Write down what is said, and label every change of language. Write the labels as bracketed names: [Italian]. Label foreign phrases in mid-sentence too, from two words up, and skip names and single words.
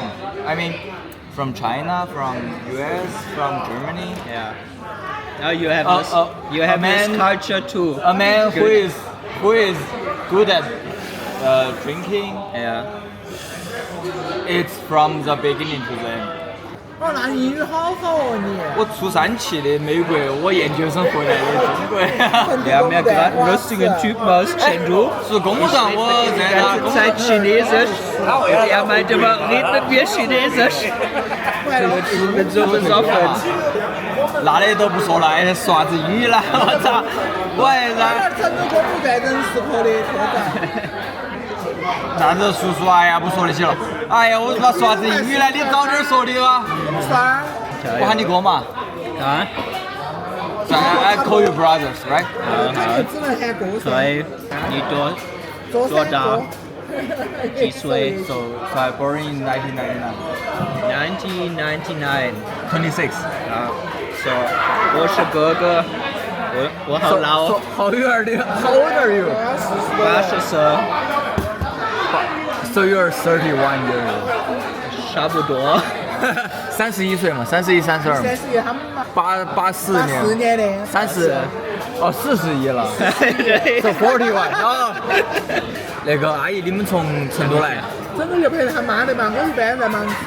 [English] I mean, from China, from US, from Germany. Yeah. Now you have this. You a have this man- culture too. A man who Good. is good at drinking, Yeah. it's from the beginning to the end. [Chinese] 哦，那英语好好哦你。我出3期的美国，我研究生回来的中国。 [German] Wir haben ja gerade einen lustigen Typen aus Chengdu. [Chinese] 是公务上我 [German] Die [Chinese] 在那 [German] ganze Zeit Chinesisch. Und er meinte immer, red mit mir Chinesisch. Ich bin so besoffen. [Chinese] 那的都不说了，还说啥子英语了？我操！我还在成都公路在人事科的科长。啥子叔叔，哎呀，不说那些了。哎呀，我他妈说啥子英语呢？你早点说的哇！啥？我喊你哥嘛。啊？ [English] So I call you brothers, right? [Chinese] 就只能喊哥噻。所以你多大？几岁 [English] So I born in 1999. [Chinese] ？1999。 26. 啊，so 我是哥哥，我好老， [English] So how old are you? [Chinese] 80岁， [English] So you're 31 years old. [Chinese] 差不多。 31岁嘛，31、32嘛。 31他们 84年。 84年的。 30。哦，41了。So 41。哦。那个阿姨，你们从成都来？整个就陪他妈的嘛，我一般在忙事。